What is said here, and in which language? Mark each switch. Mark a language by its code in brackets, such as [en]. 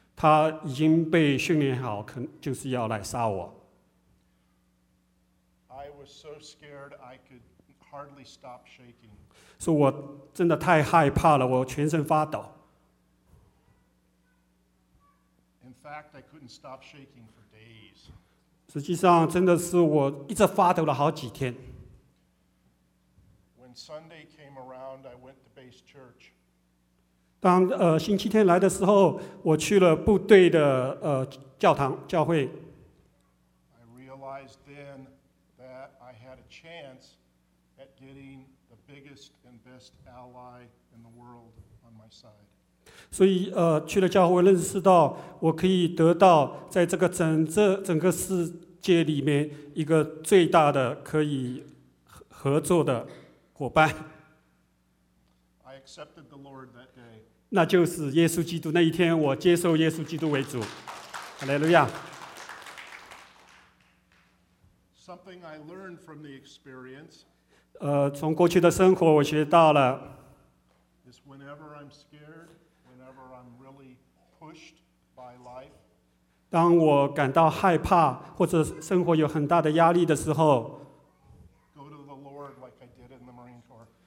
[zh] 他已经被训练好，就是要来杀我。 [en] I was so scared I could hardly stop shaking. [zh] 所以我真的太害怕了，我全身发抖。 [en] In fact, I couldn't stop shaking for days. [zh] 实际上，真的是我一直发抖了好几天。 [en] When Sunday came around, I went to base church. [zh] 当星期天来的时候，我去了部队的教堂教会。 [en] I realized then that I had a chance at getting the biggest and best ally in the world on my side. [zh] 所以去了教会，认识到我可以得到在这个整个世界里面一个最大的可以合作的伙伴。 [en] I accepted the Lord that day. [zh] 那就是耶稣基督那一天，我接受耶稣基督为主。哈利路亚。 [en] Something I learned from the experience. [zh] 从过去的生活我学到了。 [en] Is whenever I'm scared, whenever I'm really pushed by life. [zh] 当我感到害怕或者生活有很大的压力的时候 [en] ，Go to the Lord like I did in the Marine Corps.